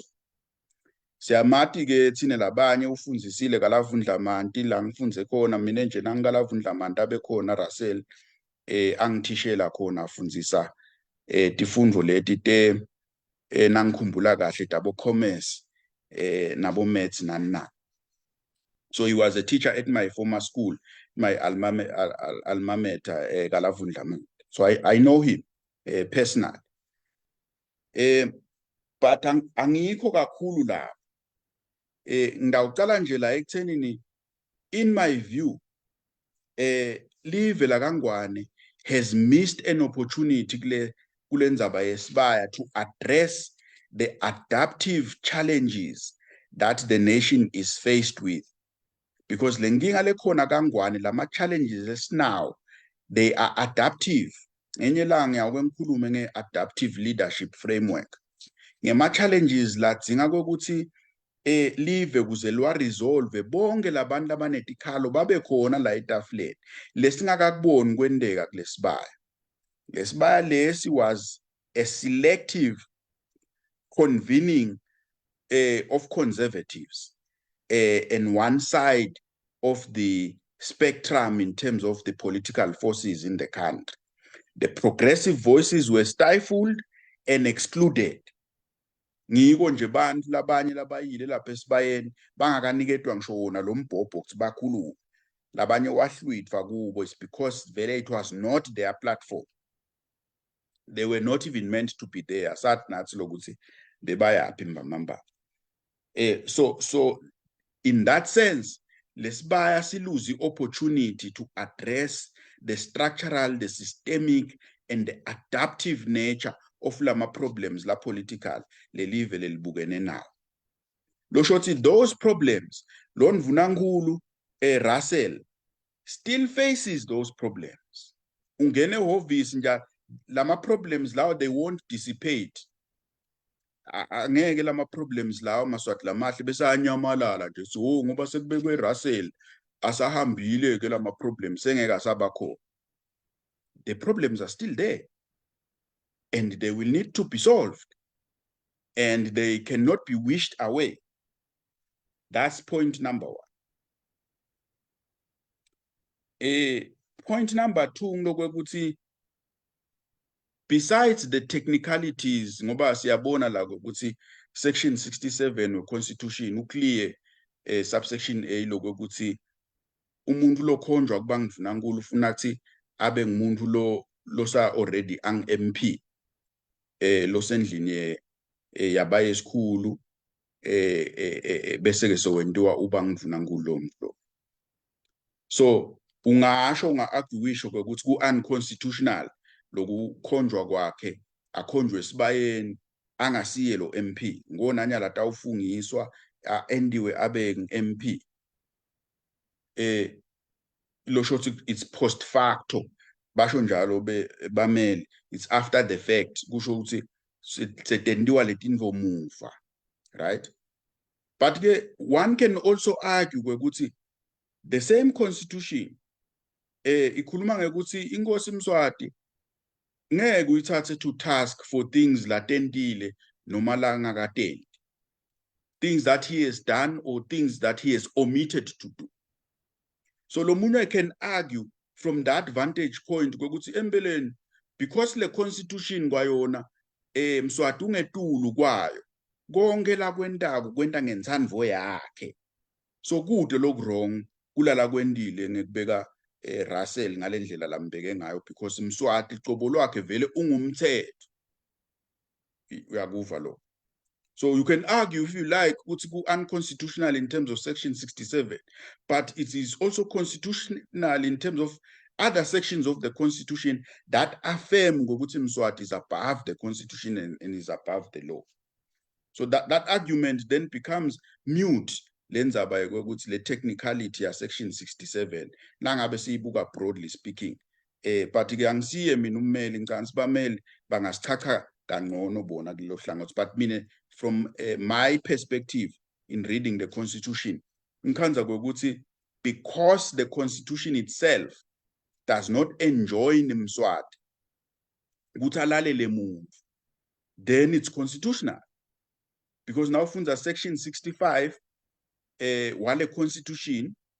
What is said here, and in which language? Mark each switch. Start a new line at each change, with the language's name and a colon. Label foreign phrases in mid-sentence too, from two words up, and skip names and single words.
Swati: Siyamathi ke thine labanye ufundzisile kaLavundlamanti la ngifunze khona mina nje nangaLavundlamanti abekhona Russell angithishela khona afundzisa tifundvo leti nangikhumbula kahle tabo commerce nabo maths nani.
English: So he was a teacher at my former school, my alma mater kaLavundlamanti. So I know him personally.
Swati: But angikho kakhulu la. Ngidawucala nje la ekuthenini,
English: in my view,
Swati: live la kaNgwane
English: has missed an opportunity
Swati: kulendzaba yesibaya
English: to address the adaptive challenges that the nation is faced with. Because
Swati: lenkinga lekhona kangwane lama
English: challenges now, they are adaptive.
Swati: Ngenye ilanga ngiyake ngikhulume nge-adaptive leadership framework. Ngema challenges ladzinga kokuthi live kuze resolve bonke labantu labanetikhalo babe khona la etafuleni. Lesingakakuboni kwendeka kulesibaya. Lesibaya lesi
English: was a selective convening of conservatives and one side of the spectrum in terms of the political forces in the country. The progressive voices were stifled and excluded.
Swati: Ngiko nje bantu labanye labayile lapha esibayeni bangakaniketwa ngisho wona lo mbhobho ukuthi bakhulume. Labanye wahlwitwa kubo
English: is because vele it was not their platform. They were not even meant to be there.
Swati: Sathi nathi lokuthi bebayaphi Mamba.
English: So in that sense,
Swati: lesibaya silose
English: the opportunity to address the structural, the systemic, and the adaptive nature of lama problems la political
Swati: le live lelibukene
English: now.
Swati: Lo shothi
English: those problems, Lon Vunangulu Russell still faces those problems.
Swati: Ungene hovisi nja lama problems lawo
English: they won't dissipate.
Swati: Angeke lama problems lawo maswathi lamahle besanyamalala nje so ngoba sekubekwe Russell asahambile ke lama problems engeke asabakho.
English: The problems are still there and they will need to be solved and they cannot be wished away. That's point number one. Point number two ngokwekuthi besides the technicalities
Swati: ngoba siyabona la ukuthi section 67 we constitution uclear subsection A lokuthi umuntu lokhonjwa kuba ngivunangulu ufuna ukuthi abe ngumuntu lo sa already ang MP lo sendlini yabaye esikhulu bese ke sowentiwa uba ngivunangulu lo muntu. So ungasho unga-arguisho ukuthi ku-unconstitutional lokukhonjwa kwakhe akhonjwe esibayeni angasiye lo MP ngonanya la tawufungiswa endiwe abe MP lo shothi
English: it's post facto
Swati: basho njalo bameli
English: it's after the fact
Swati: kusho ukuthi setendiwa letinvo muva,
English: right? But one can also argue ukuthi the same constitution
Swati: ikhuluma ngekuthi inkosi Mswati ngeke uyithathe
English: to task for things
Swati: latentile noma la ngakatendi,
English: things that he has done or things that he has omitted to do.
Swati: So lo munye
English: can argue from that vantage point
Swati: ukuthi empeleni because le constitution kwayona Mswati ungetulu kwayo konke la kwentako kwenta ngensandvo yakhe. So kude loku wrong kulala kwendile ngekubeka Russell ngalendlela lambeke ngayo because Mswati cobo lwakhe vele ungumthetho. Uyakuva lo.
English: So you can argue if you like
Swati: ukuthi ku
English: unconstitutional in terms of section 67, but it is also constitutional in terms of other sections of the constitution that affirm
Swati: ngokuthi Mswati
English: is above the constitution and is above the law. So that argument then becomes mute.
Swati: Lenzaba ukuthi le technicality ya section 67 nangabe siyibuka
English: broadly speaking
Swati: but ke angisiye mina ummeli ngicanga sibameli bangasichacha kangcono bona kulelo hlangothi, but mina
English: from my perspective in reading the constitution
Swati: ngikhanza ukuthi
English: because the constitution itself does not enjoin
Swati: Mswati ukuthi alalele muntu,
English: then it's constitutional because now funza section 65 wale constitution